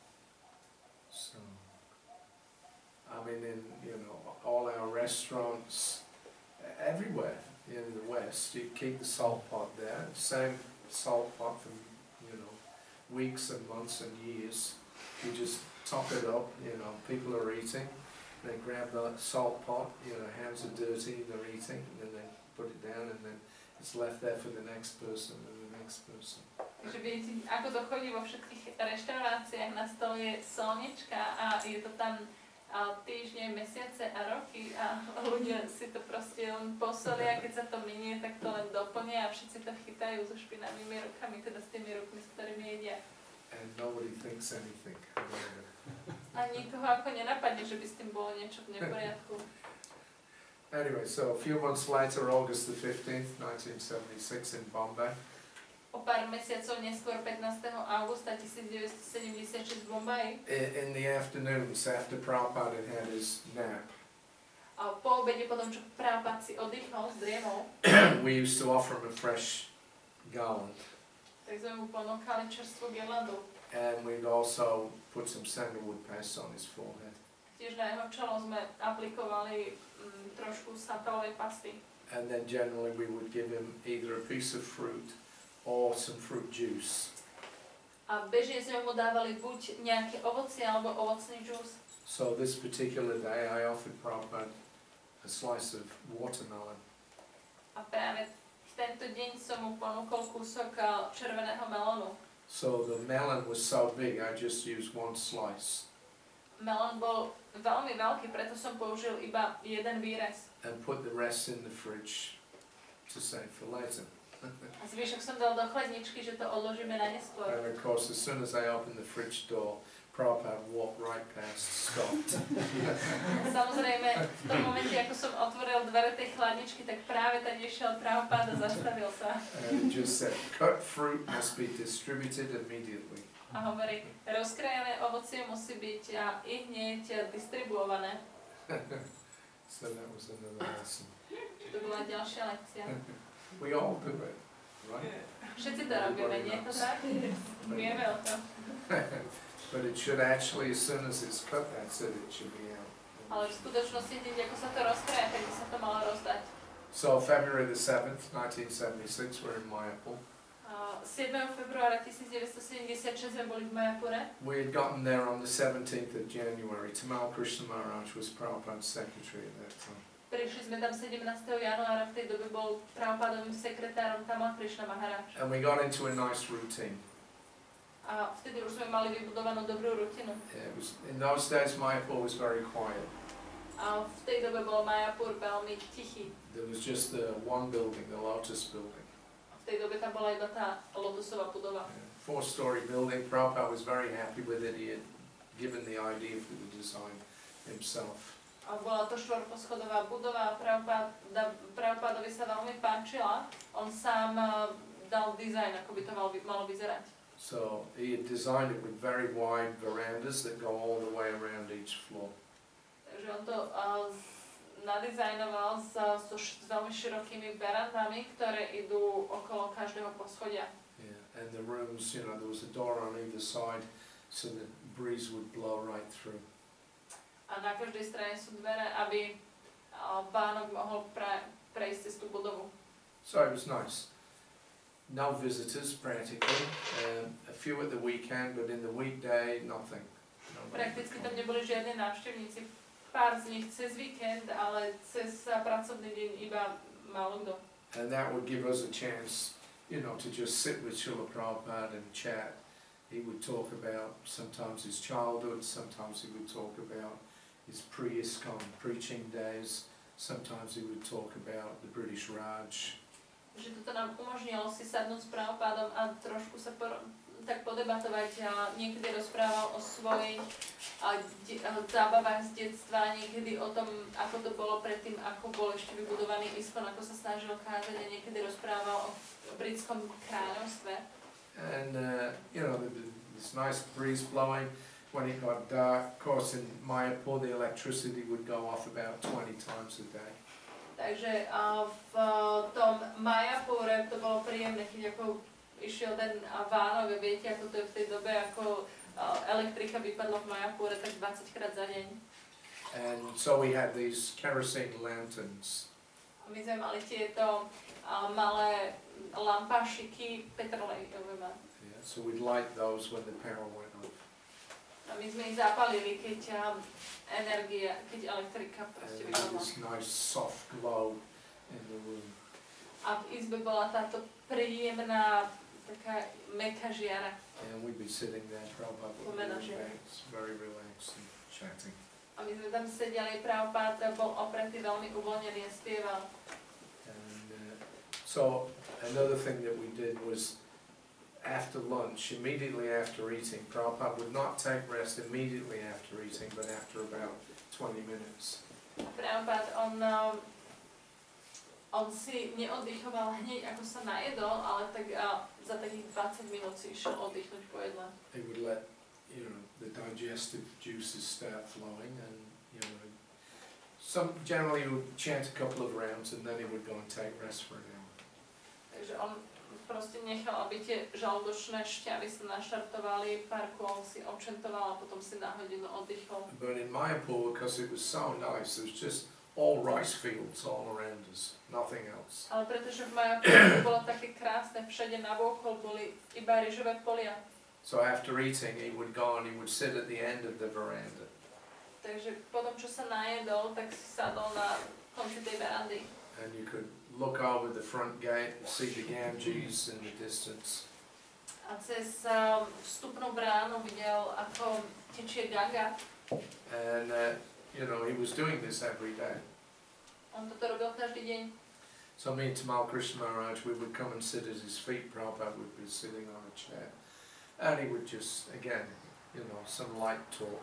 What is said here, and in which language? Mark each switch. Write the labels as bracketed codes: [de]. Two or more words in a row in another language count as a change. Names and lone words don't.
[en] So, I mean, in all our restaurants, everywhere in the West, you keep the salt pot there, same salt pot for weeks and months and years. You just top it up. People are eating, they grab the salt pot. Hands are dirty, they're eating, and then they put it down, and then it's left there for the next person and the next person. [sk] Takže vidíte, ako to chodí vo všetkých reštauráciách, na stole je solnička a je to tam týždne, mesiace a roky a ľudia si to proste len posolia, keď sa to minie, tak to len doplnia a všetci to chytajú so špinavými rukami, teda s tými rukmi, s ktorými jedia. [en] And nobody thinks anything about it. [sk] A nikoho ako nenapadne, že by s tým bolo niečo v neporiadku. [en] Anyway, so a few months later, August the 15th, 1976 in Bombay. [sk] O pár mesiacov neskôr, 15. augusta 1976 v Bombaji. [en] In the afternoons, after Prabhupada had his nap, [sk] A po obede, potom čo Prabhupada si oddychol, zdriemol, [en] we used to offer him a fresh garland. [sk] tak sme mu ponúkali čerstvú girlandu. [en] And we'd also put some sandalwood paste on his forehead. [sk] Tiež na jeho čelo sme aplikovali trošku santalovej pasty. [en] And then generally we would give him either a piece of fruit or some fruit juice. [sk] A bežne sme mu dávali buď nejaké ovocie alebo ovocný džús. [en] So this particular day I offered Prabhupada a slice of watermelon. [sk] A práve v tento deň som mu ponúkol kúsok červeného melónu. [en] So the melon was so big I just used one slice. [sk] Melón bol veľmi veľký, preto som použil iba jeden výrez. [en] And put the rest in the fridge to save for later. [sk] A zvyšok som dal do chladničky, že to odložíme na neskôr. [en] And of course, as soon as I opened the fridge door, Prabhupada walked right past, stopped. [sk] Samozrejme, v tom momente, ako som otvoril dvere tej chladničky, tak práve tam išiel Prabhupada a zastavil sa. [en] And he just said, cut fruit must be distributed immediately. [sk] A hovorí, rozkrajené ovocie musí byť i hneď distribuované. [en] So that was another lesson. [sk] To bola ďalšia lekcia. [en] We all do it, right? [sk] Všetci to robíme, nie je to tak? Vieme o tom. [en] But it should actually, as soon as it's cut, that's it, it should be out. [sk] Ale v skutočnosti, hneď ako sa to rozkraje, tak by sa to malo rozdať. [en] So February the 7th, 1976, we're in Mayapur. [sk] 7. februára 1976 sme boli v Mayapure. [en] We had gotten there on the 17th of January. Tamal Krišna Maharaj was Prabhupada's secretary at that time. [sk] Prišli sme tam 17. januára, v tej dobe bol Prabhupádovým sekretárom Tamal Krišna Maharaj. [en] And we got into a nice routine. [sk] A vtedy už sme mali vybudovanú dobrú rutinu. [en] Yeah, it was, in those days Mayapur was very quiet. [sk] A v tej dobe bol Mayapur veľmi tichý. [en] There was just the one building, the Lotus building. [sk] V tej dobe tam bola iba tá Lotusová budova. [en] Yeah, 4-story building. Prabhupada was very happy with it. He had given the idea for the design himself. [sk] A bola to štvorposchodová budova a Prabhupádovi sa veľmi páčila. On sám dal dizajn, ako by to malo vyzerať. [en] So he had designed it with very wide verandas that go all the way around each floor. [sk] Takže on to nadizajnoval so veľmi širokými verandami, ktoré idú okolo každého poschodia. [en] Yeah, and the rooms, you know, there was a door on either side, so the breeze would blow right through. [sk] A na každej strane sú dvere, aby Vánok mohol prejsť cez tú budovu. [en] So it was nice. No visitors practically, a few at the weekend, but in the weekday, nothing. [sk] Prakticky tam neboli žiadne návštevníci, pár z nich cez víkend, ale cez pracovný deň iba málo kto. [en] And that would give us a chance, you know, to just sit with Srila Prabhupada and chat. He would talk about sometimes his childhood, sometimes he would talk about his pre-ISKCON preaching days, sometimes he would talk about the British Raj. [sk] Že toto nám umožnilo si sadnúť s Prabhupádom a trošku sa tak podebatovať. Niekedy rozprával o svojich zábavách z detstva, niekedy o tom, ako to bolo predtým, ako bol ešte vybudovaný ISKCON, ako sa snažil kázať, a niekedy rozprával o britskom kráľovstve. [en] And, you know, this nice breeze blowing. When it got dark, of course in Mayapur the electricity would go off about 20 times a day. [sk] Takže v tom Mayapure to bolo príjemné, keď ako išiel ten Vánok, viete, ako to je v tej dobe, ako elektrika vypadla v Mayapure tak 20 krát za deň. [en] And so we had these kerosene lanterns. [sk] My sme mali tieto malé lampášiky petrolejové. [en] Yeah, so we'd light those when the power went off. [sk] A my sme ich zapálili, keď elektrika proste vypadla. [en] This nice soft glow in the room. [sk] A v izbe bola táto príjemná, taká mäkká žiara. [en] And we'd be sitting there, Prabhupada, very relaxed and chatting. [sk] A my sme tam sedeli, Prabhupada bol opretý, veľmi uvoľnený a spieval. [en] And so another thing that we did was after lunch, immediately after eating, Prabhupada would not take rest immediately after eating, but after about 20 minutes. [sk] Prabhupada, on si neoddychoval hneď, ako sa najedol, ale tak za takých 20 minút si išiel oddychnúť po jedle. [en] He would let, you know, the digestive juices start flowing, and, you know, generally he would chant a couple of rounds, and then he would go and take rest for an hour. [sk] Takže on proste nechal, aby tie žalúdočné šťavy sa naštartovali, pár kôl si občentoval a potom si na hodinu oddychol. [en] But in Mayapur, because it was so nice, there was just all rice fields all around us, nothing else. [sk] Ale pretože v Majapu bolo také krásne, všade navôkol boli iba ryžové polia. [en] So after eating, he would go and he would sit at the end of the veranda. [sk] Takže potom, čo sa najedol, tak si sadol na konci tej verandy. [en] And you could look over the front gate and see the Ganges in the distance. [sk] A cez vstupnú bránu videl, ako tečie Ganga. [en] And you know, he was doing this every day. [sk] On toto robil každý deň. [en] So me and Tamal Krishna Maharaj, we would come and sit at his feet. Prabhupada would be sitting on a chair. And he would just, again, you know, some light talk.